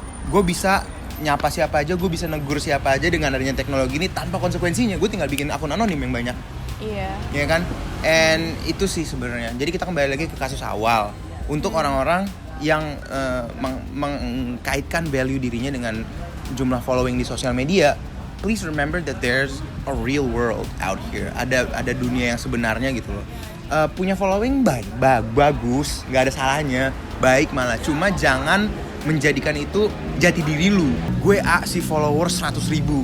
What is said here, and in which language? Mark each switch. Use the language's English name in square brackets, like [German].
[Indonesian] Gue bisa nyapa siapa aja, gue bisa negur siapa aja dengan adanya teknologi ini tanpa konsekuensinya. Gue tinggal bikin akun anonim yang banyak. Iya. Ya kan? And itu sih sebenarnya. Jadi kita kembali lagi ke kasus awal untuk orang-orang yang mengkaitkan value dirinya dengan jumlah following di sosial media. [English] Please remember that there's a real world out here. [Indonesian] Ada dunia yang sebenarnya gitu loh. Punya following bagus, nggak ada salahnya, baik malah. Cuma jangan menjadikan itu jati diri lu. Gue si followers 100.000.